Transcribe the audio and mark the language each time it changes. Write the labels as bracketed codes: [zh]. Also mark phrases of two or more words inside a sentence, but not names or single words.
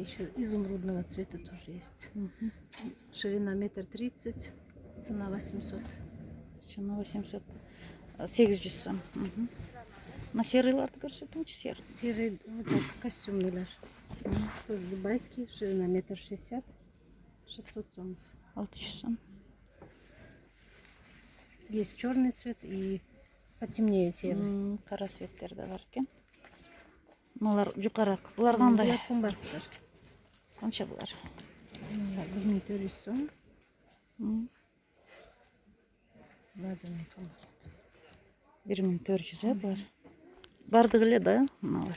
[ru] Еще изумрудного цвета тоже есть. Ширина 1,30 м, цена 800. Цена 800. 800 сом. [ky] На серыйларды көрсөтүңүзчү, серый. [ru] Серый вот так, костюмныйлар. Тоже дубайский. Ширина 1,60 м, 600 сом. 600 сом. Есть черный цвет и потемнее серый. [ky] Кара цветтер да бар экен. Мулар жукараак. Булар кандай? Булар кымбаттар. Канча булар? 1400 сом. Лазерный кымбат. 1400 булар. Бардыгы эле да, мыналар.